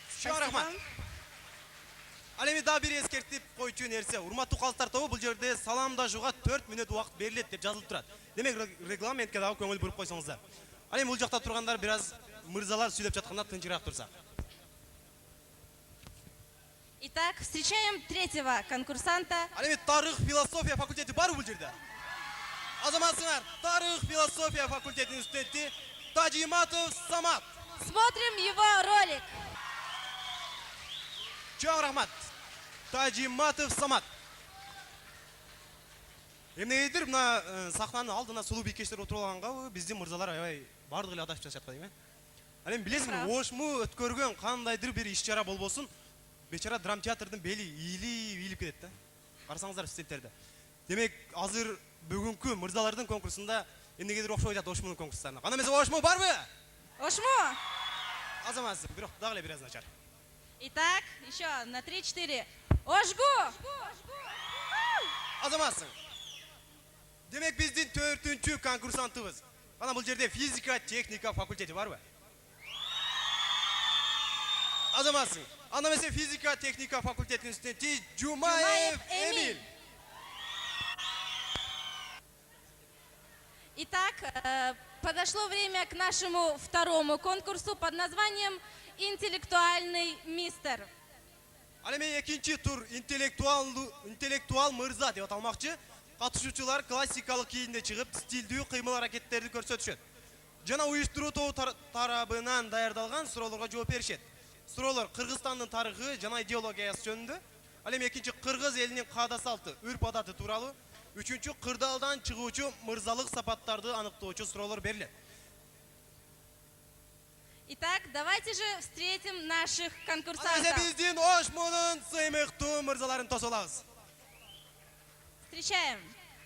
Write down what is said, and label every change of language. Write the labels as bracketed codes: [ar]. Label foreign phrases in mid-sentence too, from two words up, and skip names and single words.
[ky] Чоң рахмат. Ал эми да бир эскертип койчу нерсе. Урматтуу калыстар тобу, бул жерде саламдашууга 4 мүнөт убакыт берилет деп жазылып турат. Демек регламентке дагы көңүл буруп койсоңуздар. Ал эми бул жакта тургандар бир аз мырзалар сүйлөп жатканда тынчыраак турсак. [ru] Итак, встречаем третьего конкурсанта. [ky] Ал эми тарых философия факультети барбы бул жерде? Азаматсыңар, тарых философия факультетинин студенти Тажиматов Самат. [ru] Смотрим его ролик. [ky] Чоң рахмат. Тажиматов Самат. Эмнегедир мына сахнанын алдына сулуу бийкечтер отуруп алгангабы, биздин мырзалар аябай бардыгы эле адашып жатышат дейм. Ал эми билесизби, ошму өткөргөн кандайдыр бир иш-чара болбосун, бечара драм театрдын бели ийилип кетет да. Карасаңыздар студенттерди. Демек, азыр бүгүнкү мырзалардын конкурсунда эмнегедир окшоп жатат ошмунун конкурстарына. Кандай эмес ошму барбы? Ошму? Азаматсың, бирок дагы эле бир аз начар. [ru] Итак, еще на 3-4. Ожгу! [ky] Азаматсың. Демек, биздин 4-үнчү конкурсантыбыз. Кана бул жерде физика, техника факультети барбы? Азаматсың. Анда эмесе физика, техника факультетинин студенти Жумаев Эмил. [ru] Итак, подошло время к нашему второму конкурсу под названием «Интеллектуальный мистер». [ky] Ал эми экинчи тур интеллектуал мырза деп аталмакчы. Катышуучулар классикалык кийимде чыгып, стилдүү кыймыл аракеттерди көрсөтүшөт. Жана уюштуруу тобу тарабынан даярдалган суроолорго жооп беришет. Суроолор Кыргызстандын тарыхы жана идеологиясы жөнүндө. Ал эми экинчи кыргыз элинин каада салты, үрп адаты тууралуу. Үчүнчү кырдаалдан чыгуучу мырзалык сапаттарды аныктоочу суроолор берилет. [ru] Итак, давайте же встретим наших конкурсантов. [ky] Анда биздин ошмунун сыймыктуу мырзаларын тосолабыз. [ru] Встречаем.